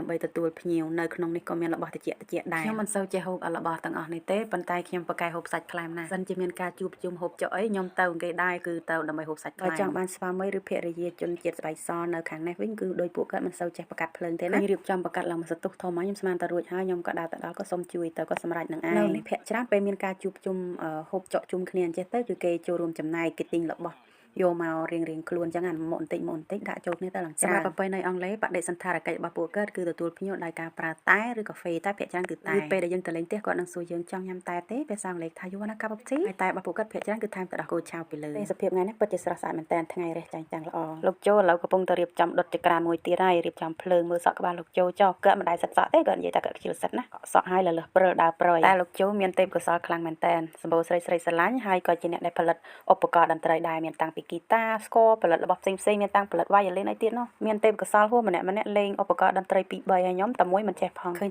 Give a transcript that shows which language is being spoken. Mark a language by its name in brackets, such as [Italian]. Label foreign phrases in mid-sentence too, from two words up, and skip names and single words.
[Khmer] ដើម្បីទទួលភ្ញៀវនៅក្នុងនេះក៏មានរបស់តិចដែរខ្ញុំមិនសូវចេះហូបរបស់ទាំងអស់នេះទេប៉ុន្តែខ្ញុំប្រកែកហូបសាច់ផ្លែមណាស់សិនជាមានការជួបជុំហូបចុកអីខ្ញុំទៅគេដែរគឺទៅដើម្បីហូបសាច់ផ្លែមបើចង់បានស្វាមីឬភរិយាជនជាតិស្បែកសនៅខាងនេះវិញគឺដោយពួកគាត់មិនសូវចេះប្រកាត់ភ្លើងទេណារៀបចំប្រកាត់ឡើងមួយសន្ទុះធំមកខ្ញុំស្មានតែរួចហើយខ្ញុំក៏ដើរទៅដល់ក៏សុំជួយទៅក៏សម្រេចនឹងឯងនៅនេះភាគច្រើនពេលមានការជួបជុំហូបចុកជុំគ្នាអញ្ចេះទៅគឺគេចូលរួម ចំណែកគេទិញរបស់យកមករៀងខ្លួនអញ្ចឹងអាមកបន្តិចដាក់ចូលគ្នាទៅឡើងច្រើនសម្រាប់ប្រពៃណីអង់គ្លេសបដិសណ្ឋារកិច្ចរបស់ពួកគាត់គឺទទួលភ្ញៀវដោយការប្រើតែឬកាហ្វេតែភាគច្រើនគឺតែពេលដែលយើងទៅលេងផ្ទះគាត់នឹងសួរយើងចង់ញ៉ាំតែទេភាសាអង់គ្លេសថា [English] you want a cup of tea [Khmer] ហើយតែរបស់ពួកគាត់ភាគច្រើនគឺថែមទឹកដោះគោឆៅពីលើទេសភាពថ្ងៃនេះពិតជាស្រស់ស្អាតមែនតើថ្ងៃរះចាញ់តាំងល្អលោកជូឥឡូវកំពុងតែរៀបចំដុតចក្រានមួយទៀតហើយរៀបចំភ្លើងមើលសក់ក្បាល លោកជូចុះគាត់មិនដែលសិតសក់ទេគាត់និយាយតែគាត់ខ្ជិលសិតណាសក់ហើយលើសព្រើដើរប្រយតែលោកជូមានទេពកោសល្យខ្លាំងមែនតើសម្បូរស្រីស្រឡាញ់ហើយក៏ជាអ្នកដែលផលិតឧបករណ៍តន្ត្រីដែរមានតាំងពីហ្គីតាស្គរផលិតរបស់ផ្សេងមានតាំងផលិតវ៉ាយ៉ូលីនអីទៀតនោះមានទេពកោសល្យហួសម្នាក់លេងឧបករណ៍តន្ត្រី2 3ហើយខ្ញុំតែមួយមិនចេះផងឃើញ